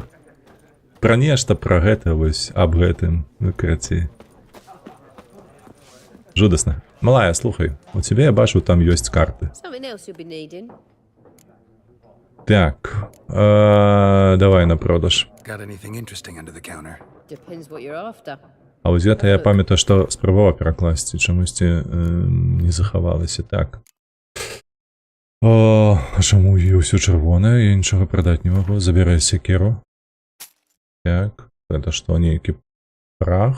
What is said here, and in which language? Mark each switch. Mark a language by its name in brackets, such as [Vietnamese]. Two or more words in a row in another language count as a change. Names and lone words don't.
[Belarusian] Пра нешта, пра гэта вось, аб гэтым, выкраці. Жудасна. Малая, слухай, у тебе, я бачу, там ёсць карты. Так, давай на продаж. [English] Got anything interesting under the counter? Depends what you're after. [Belarusian] А вось гэта я памятаю, што спрабаваў перакласці, чамусьці не захавалася. Так. О, чаму є ўсё чырвонае, я нічога прадаць не магу. Забірай секеру. Так, гэта што, нейкі прах?